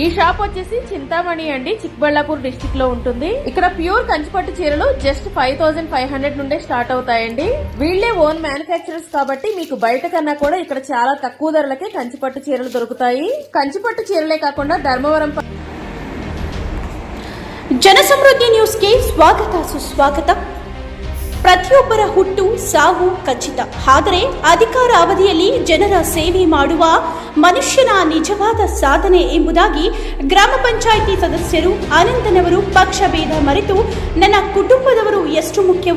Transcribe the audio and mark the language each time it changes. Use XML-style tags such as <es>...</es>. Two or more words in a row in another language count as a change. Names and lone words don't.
<te>ఈ షాప్ వచ్చేసి చింతామణి అండి, చిక్బళ్ళాపూర్ డిస్ట్రిక్ట్ లో ఉంటుంది. ఇక్కడ ప్యూర్ కంచిపట్టు చీరలు జస్ట్ 5500 నుండే స్టార్ట్ అవుతాయండి. వీళ్లే</te> <en>own manufacturers</en> <te>కాబట్టి మీకు బయట కన్నా కూడా ఇక్కడ చాలా తక్కువ ధరలకే కంచిపట్టు చీరలు దొరుకుతాయి. కంచిపట్టు చీరలే కాకుండా ధర్మవరం</te> <kn>ಜನಸಮೃದ್ಧಿ ನ್ಯೂಸ್ಗೆ ಸ್ವಾಗತ ಸುಸ್ವಾಗತ. ಪ್ರತಿಯೊಬ್ಬರ ಹುಟ್ಟು ಸಾವು ಖಚಿತ. ಆದರೆ ಅಧಿಕಾರ ಅವಧಿಯಲ್ಲಿ ಜನರ ಸೇವೆ ಮಾಡುವ ಮನುಷ್ಯನ ನಿಜವಾದ ಸಾಧನೆ ಎಂಬುದಾಗಿ ಗ್ರಾಮ ಪಂಚಾಯಿತಿ ಸದಸ್ಯರು ಅನಂತನವರು ಪಕ್ಷ ಭೇದ ಮರೆತು ನನ್ನ ಕುಟುಂಬದವರು ಎಷ್ಟು ಮುಖ್ಯವೋ</kn>